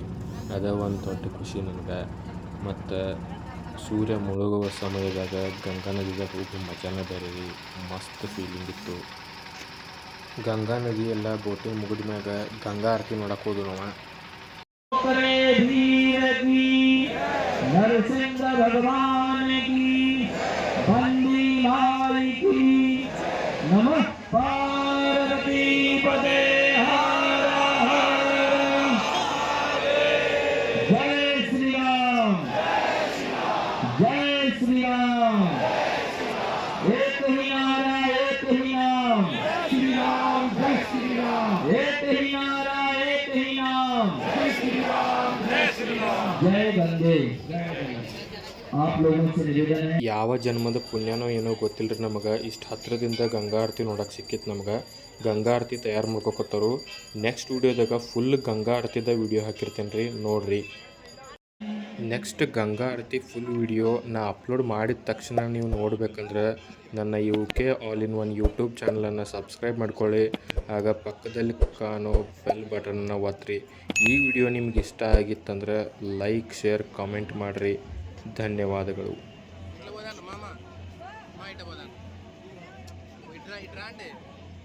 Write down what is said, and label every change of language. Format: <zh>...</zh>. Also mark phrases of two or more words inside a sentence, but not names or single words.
<kn>ಅದ ಒಂದು ದೊಡ್ಡ ಖುಷಿ ನನಗೆ. ಮತ್ತು ಸೂರ್ಯ ಮುಳುಗುವ ಸಮಯದಾಗ ಗಂಗಾ ನದಿದಾಗ ಹೋಗಿ ಮಜಾನೇ ಬೇರೆ ರೀ. ಮಸ್ತ್ ಫೀಲಿಂಗ್ ಇತ್ತು. ಗಂಗಾ ನದಿ ಎಲ್ಲ ಬೋಟಿಂಗ್ ಮುಗಿದ ಮ್ಯಾಗ ಗಂಗಾ ಆರತಿ ನೋಡಕ್ಕೆ ಹೋದ್ವು ನಾವು.</kn> <hi>नरसिंह भगवान की बंदी माई की नमः पार्वती पदे हर हर जय श्री राम जय श्री राम एक ही नारा एक ही नाम श्री राम जय श्री राम एक ही नारा एक ही नाम जय श्री राम जय श्री राम जय गंगे। आप लोगों से निवेदन है</hi> <kn>ಯಾವ ಜನ್ಮದ ಪುಣ್ಯನೋ ಏನೋ ಗೊತ್ತಿಲ್ಲರಿ ನಮಗೆ ಇಷ್ಟು ಹತ್ರದಿಂದ ಗಂಗಾ ಆರತಿ ನೋಡಕ್ಕೆ ಸಿಕ್ಕಿತ್ತು ನಮ್ಗೆ. ಗಂಗಾ ಆರತಿ ತಯಾರು ಮಾಡ್ಕೊತಾರು. ನೆಕ್ಸ್ಟ್ ವೀಡಿಯೋದಾಗ ಫುಲ್ ಗಂಗಾ ಆರತಿದ ವೀಡಿಯೋ ಹಾಕಿರ್ತೇನೆ ರೀ, ನೋಡಿರಿ. ನೆಕ್ಸ್ಟ್ ಗಂಗಾ ಆರತಿ ಫುಲ್ ವೀಡಿಯೋ ನಾ ಅಪ್ಲೋಡ್ ಮಾಡಿದ ತಕ್ಷಣ ನೀವು ನೋಡ್ಬೇಕಂದ್ರೆ ನನ್ನ UK ಆಲ್ ಇನ್ ಒನ್ ಯೂಟ್ಯೂಬ್ ಚಾನಲನ್ನು ಸಬ್ಸ್ಕ್ರೈಬ್ ಮಾಡ್ಕೊಳ್ಳಿ. ಆಗ ಪಕ್ಕದಲ್ಲಿ ಕಾಣೋ</kn> <en>bell button</en> <kn>ಒತ್ತಿರಿ. ಈ ವಿಡಿಯೋ ನಿಮ್ಗೆ ಇಷ್ಟ ಆಗಿತ್ತಂದ್ರೆ</kn> <en>like, share, comment</en> <kn>ಮಾಡಿರಿ. ಧನ್ಯವಾದಗಳು.</kn> <te>మామ మా ఇట్లా పోదాం ఇట్రా ఇట్రా అంటే</te>